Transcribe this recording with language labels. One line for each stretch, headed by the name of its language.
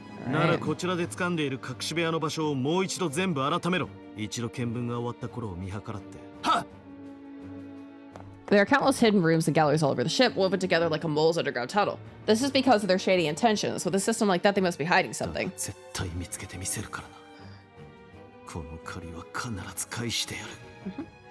Japanese: ならこちらで掴んでいる隠し部屋の場所をもう一度全部改めろ。一度見聞が終わった頃を見計らって。はっ!
English: There are countless hidden rooms and galleries all over the ship, woven together like a mole's underground tunnel. This is because of their shady intentions. With a system like that, they must be hiding something.
Japanese: 絶対見つけてみせるからな。この借りは必ず返してやる。